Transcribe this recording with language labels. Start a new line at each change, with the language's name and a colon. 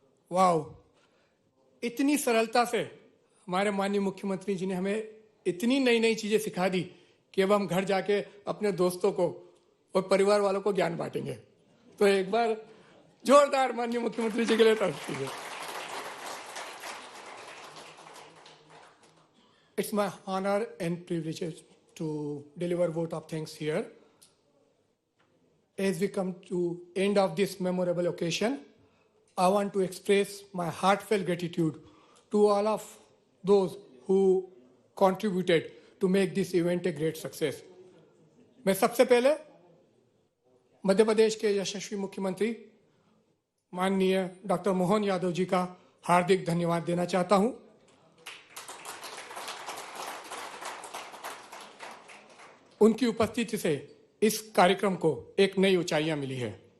Hindi: Wow, इतनी सरलता से हमारे माननीय मुख्यमंत्री जी ने हमें इतनी नई नई चीजें सिखा दी कि अब हम घर जाके अपने दोस्तों को और परिवार वालों को ज्ञान बांटेंगे। तो एक बार जोरदार माननीय मुख्यमंत्री जी के लिए तारीफ कीजिए।
English: It's my honor and privilege to deliver vote of thanks here. As we come to end of this memorable occasion, I want to express my heartfelt gratitude to all of those who contributed to make this event a great success.
Hindi: मैं सबसे पहले मध्य प्रदेश के यशस्वी मुख्यमंत्री माननीय doctor Mohan Yadav ji का हार्दिक धन्यवाद देना चाहता हूं। उनकी उपस्थिति से इस कार्यक्रम को एक नई ऊंचाइयां मिली है।